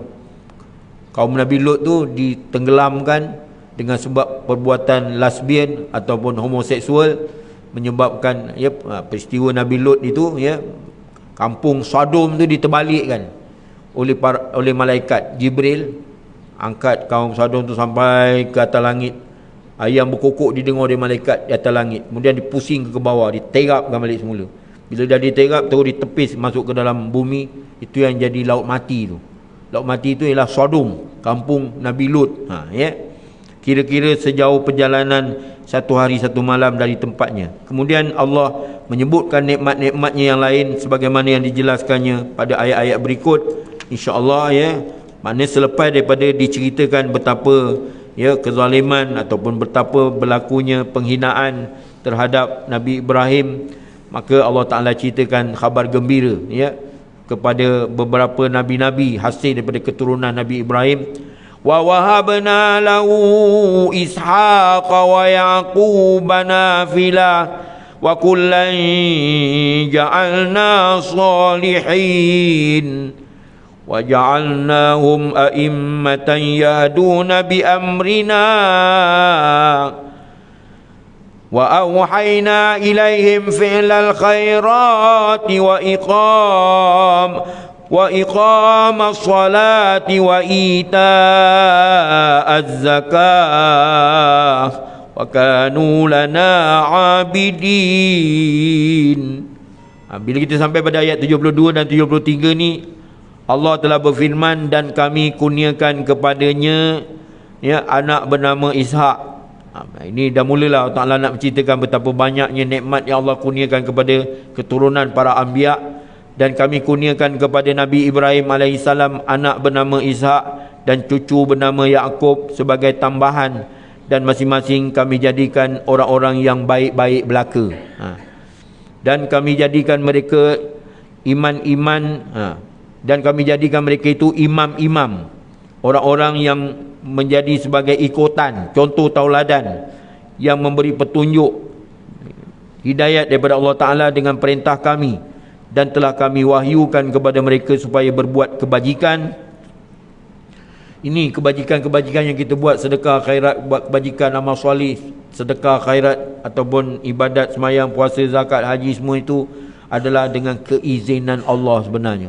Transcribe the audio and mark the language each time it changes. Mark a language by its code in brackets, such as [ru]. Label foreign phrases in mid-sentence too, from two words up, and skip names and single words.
[ms] Kaum Nabi Lut tu ditenggelamkan dengan sebab perbuatan lesbian ataupun homoseksual, menyebabkan peristiwa Nabi Lut itu kampung Sodom tu diterbalikkan oleh malaikat Jibril, angkat kaum Sodom tu sampai ke atas langit. Ayam berkokok didengar oleh malaikat di atas langit, kemudian dipusing ke bawah, diterapkan balik semula. Bila dah diterap terus ditepis masuk ke dalam bumi. Itu yang jadi laut mati tu. Laut mati itu ialah Sodom, kampung Nabi Lut. Kira-kira sejauh perjalanan 1 hari 1 malam dari tempatnya. Kemudian Allah menyebutkan nikmat-nikmatnya yang lain sebagaimana yang dijelaskannya pada ayat-ayat berikut, [ar] إن شاء الله [ms] maknanya selepas daripada diceritakan betapa kezaliman ataupun betapa berlakunya penghinaan terhadap Nabi Ibrahim, maka Allah Taala ceritakan khabar gembira kepada beberapa nabi-nabi hasil daripada keturunan Nabi Ibrahim. [ar] وَوَهَبْنَا لَهُ إِسْحَاقَ وَيَعْقُوبَ نَافِلَةً وَكُلًّا جَعَلْنَا صَالِحِينَ وَجَعَلْنَاهُمْ أَئِمَّةً يَهْدُونَ بِأَمْرِنَا وَأَوْحَيْنَا إِلَيْهِمْ فِعْلَ الْخَيْرَاتِ وَإِقَامَ الصَّلَاةِ وَإِيتَاءَ الزَّكَاةِ وَكَانُوا لَنَا عَابِدِينَ. [ms] Bila kita sampai pada ayat 72 dan 73 ni, Allah telah berfirman, dan kami kurniakan kepadanya anak bernama Ishak. Ini dah mulalah Allah Ta'ala nak menceritakan betapa banyaknya nikmat yang Allah kurniakan kepada keturunan para anbiya. Dan kami kurniakan kepada Nabi Ibrahim AS anak bernama Ishak dan cucu bernama Yaqub sebagai tambahan, dan masing-masing kami jadikan orang-orang yang baik-baik belaka. Dan kami jadikan mereka iman-iman, dan kami jadikan mereka itu imam-imam, orang-orang yang menjadi sebagai ikutan, contoh tauladan, yang memberi petunjuk hidayat daripada Allah Ta'ala dengan perintah kami, dan telah kami wahyukan kepada mereka supaya berbuat kebajikan. Ini kebajikan-kebajikan yang kita buat, sedekah khairat, buat kebajikan, amal soleh, sedekah khairat ataupun ibadat semayang, puasa, zakat, haji, semua itu adalah dengan keizinan Allah sebenarnya.